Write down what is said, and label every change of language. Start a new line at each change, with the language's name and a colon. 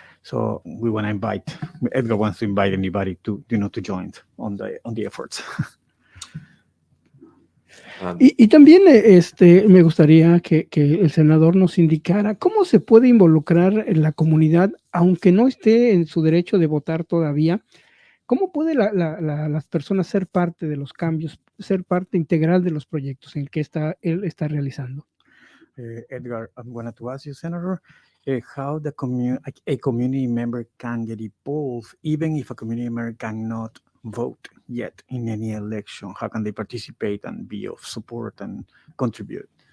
English: So we want to invite, Edgar wants to invite anybody to join on the efforts.
Spanish: Y también me gustaría que el senador nos indicara cómo se puede involucrar en la comunidad, aunque no esté en su derecho de votar todavía. ¿Cómo puede las personas ser parte de los cambios, ser parte integral de los proyectos en el que él está realizando?
English: Edgar, I'm going to ask you, Senator, how a community member can get involved, even if a community member cannot vote yet in any election. How can they participate and be of support and contribute?